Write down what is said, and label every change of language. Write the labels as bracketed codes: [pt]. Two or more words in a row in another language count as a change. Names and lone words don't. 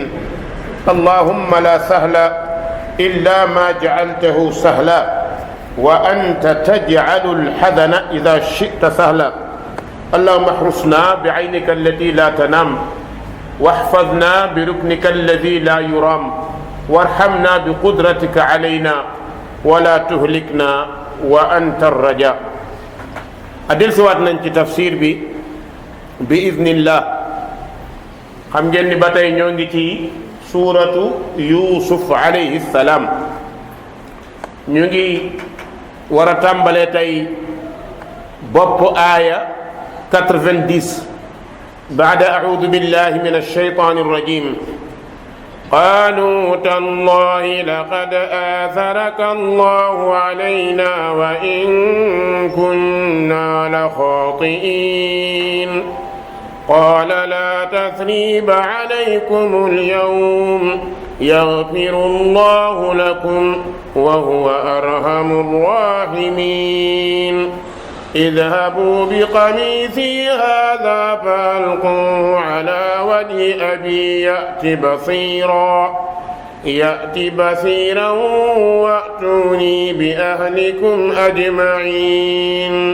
[ar] اللهم لا سهل إلا ما جعلته سهلا وأنت تجعل الحزن إذا شئت سهلا. اللهم احرسنا بعينك التي لا تنام واحفظنا بركنك الذي لا يرام وارحمنا بقدرتك علينا ولا تهلكنا وأنت الرجاء. [wo] adil siwaat nañ ci tafsir bi idnillah. xam ngeen ni ba tey ñoo ngi ci suuratu Yuusuf [ar] عليه السلام. [wo] ñu ngi war a tàmbalee tey bopp aaya 90 baada [ar] أعوذ بالله من الشيطان الرجيم. قالوا تالله لقد آثرك الله علينا وإن كنا لخاطئين قال لا تثريب عليكم اليوم يغفر الله لكم وهو أرحم الراحمين اذهبوا بقميصي هذا فألقوه على وجه أبي يأت بصيرا وأتوني بأهلكم أجمعين.